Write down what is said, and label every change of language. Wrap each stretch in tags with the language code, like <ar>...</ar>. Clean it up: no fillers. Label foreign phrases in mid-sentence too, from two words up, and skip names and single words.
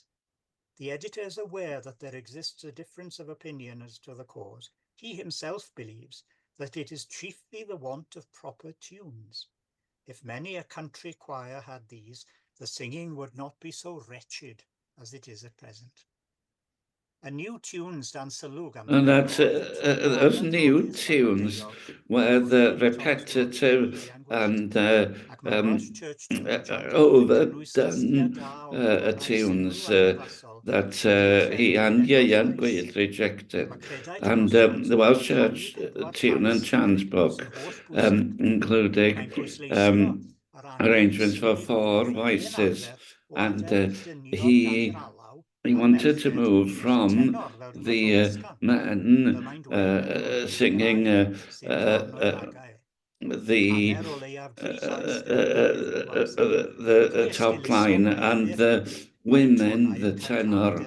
<en>The editor is aware that there exists a difference of opinion as to the cause. He himself believes that it is chiefly the want of proper tunes. If many a country choir had these, the singing would not be so wretched as it is at present. A new tunes</en> <cy>dan sylw am</cy> <en>and that those new tunes were the repetitive and overdone tunes that he and Ieuan Gwyllt rejected. And the Welsh Church Tune and Chant book, including arrangements for 4 voices, and he wanted to move from the men singing the top line and the women the tenor.</en>